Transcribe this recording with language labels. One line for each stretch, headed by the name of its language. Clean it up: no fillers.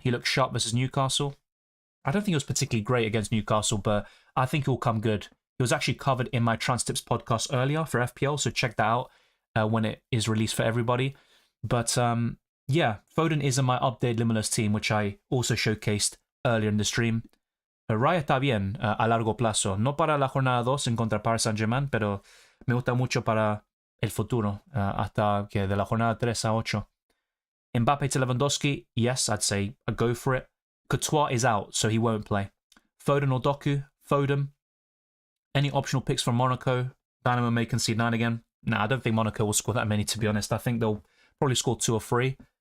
English: He looked sharp versus Newcastle. I don't think it was particularly great against Newcastle, but I think it will come good. It was actually covered in my Trans Tips podcast earlier for FPL, so check that out when it is released for everybody. But yeah, Foden is in my updated Limitless team, which I also showcased earlier in the stream.
Spanish: Raya está bien a largo plazo. No para la jornada 2 en contra Paris Saint-Germain, pero me gusta mucho para el futuro, hasta que de la jornada 3 a 8.
English: Mbappé to Lewandowski, yes, I'd say go for it. Courtois is out, so he won't play. Foden or Doku? Foden. Any optional picks from Monaco? Dynamo may concede 9 again. Nah, I don't think Monaco will score that many, to be honest. I think they'll probably score 2 or 3.